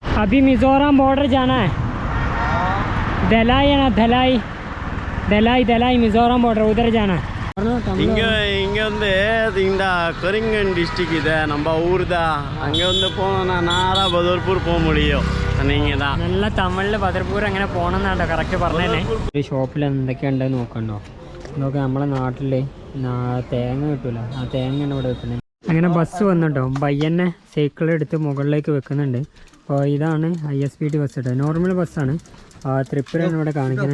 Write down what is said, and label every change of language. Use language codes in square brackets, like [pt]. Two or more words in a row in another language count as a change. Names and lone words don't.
[hi] अभी मिजोरम बॉर्डर जाना है। धलाई है ना, धलाई धलाई धलाई मिजोरम बॉर्डर, उधर जाना है। [ta] இங்கே வந்து இந்த கரிங்கன் டிஸ்ட்ரிக் இது நம்ம ஊர் தான். அங்கே வந்து போனோம்னா நேராக பதர்பூர் போக முடியும். நீங்கள் தான் [ml] നല്ല തമിഴിൽ ബദർപൂർ അങ്ങനെ പോകണമെന്നാണ്ടോ കറക്റ്റ് പറഞ്ഞേ. ഈ ഷോപ്പിൽ എന്തൊക്കെയുണ്ടെന്ന് നോക്കണ്ടോ. ഇതൊക്കെ നമ്മളെ നാട്ടിൽ തേങ്ങ കിട്ടൂല, ആ തേങ്ങയാണ് ഇവിടെ വെക്കുന്നത്. അങ്ങനെ ബസ് വന്നിട്ടോ, പയ്യന്നെ സൈക്കിൾ എടുത്ത് മുകളിലേക്ക് വെക്കുന്നുണ്ട്. അപ്പോൾ ഇതാണ് ISBT ബസ് കേട്ടോ, നോർമൽ ബസ്സാണ്. ത്രിപുരയാണ് ഇവിടെ കാണിക്കുന്നത്.